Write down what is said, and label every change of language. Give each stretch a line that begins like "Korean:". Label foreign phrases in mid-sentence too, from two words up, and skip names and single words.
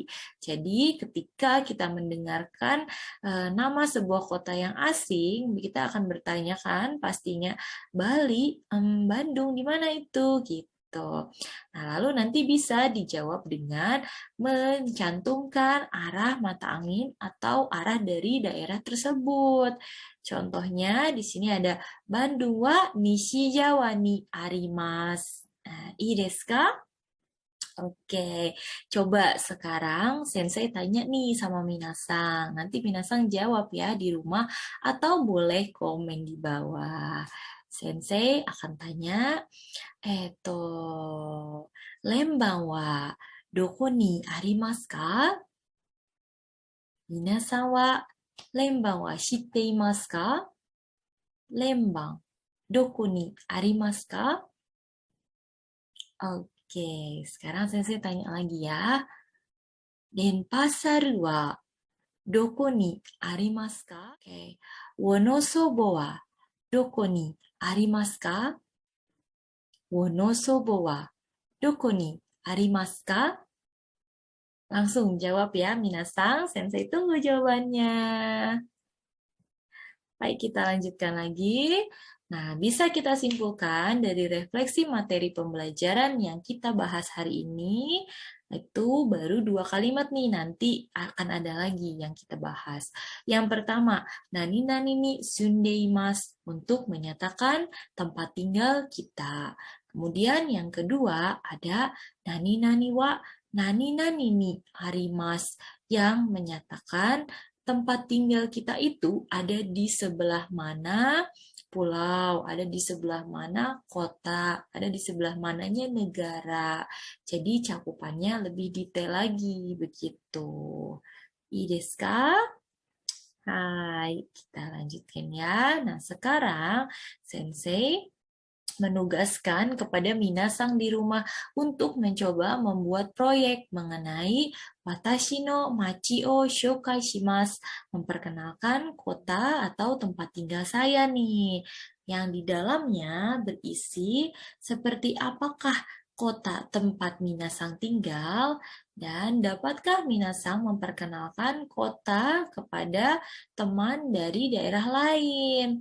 Indonesian: Jadi ketika kita mendengarkan nama sebuah kota yang asing, kita akan bertanya kan pastinya Bali, Bandung, di mana itu? Gitu. Nah, lalu nanti bisa dijawab dengan mencantumkan arah mata angin atau arah dari daerah tersebut. Contohnya di sini ada Bandung
Japanese: は西ジャワにあります. Nah, いいですか?
Indonesian: Oke, coba sekarang Sensei tanya nih sama Minasang. Nanti Minasang jawab ya di rumah atau boleh komen di bawah. Sensei akan tanya,
Japanese: レンバンはどこにありますか？皆さんはレンバンは知っていますか？レンバン、どこにありますか？
Indonesian: Oke, sekarang Sensei tanya lagi ya.
Japanese: Denpasarはどこにありますか?
Indonesian: Oke.
Japanese: Wonosoboはどこにありますか? Wonosoboはどこにありますか?
Indonesian: Langsung jawab ya, Minasang. Sensei tunggu jawabannya. Baik, kita lanjutkan lagi. Nah, bisa kita simpulkan dari refleksi materi pembelajaran yang kita bahas hari ini, itu baru 2 kalimat nih, nanti akan ada lagi yang kita bahas. Yang pertama,
Japanese: 何々に住んでいます,
Indonesian: untuk menyatakan tempat tinggal kita. Kemudian yang kedua, ada
Japanese: 何々は何々にあります,
Indonesian: yang menyatakan tempat tinggal kita itu ada di sebelah mana pulau, ada di sebelah mana kota, ada di sebelah mananya negara. Jadi cakupannya lebih detail lagi begitu.
Japanese: いいですか?
Indonesian: Hai, kita lanjutkan ya. Nah, sekarang Sensei menugaskan kepada Minasang di rumah untuk mencoba membuat proyek mengenai
Japanese: 私の町を紹介します,
Indonesian: memperkenalkan kota atau tempat tinggal saya nih, yang di dalamnya berisi seperti apakah kota tempat Minasang tinggal, dan dapatkah Minasang memperkenalkan kota kepada teman dari daerah lain.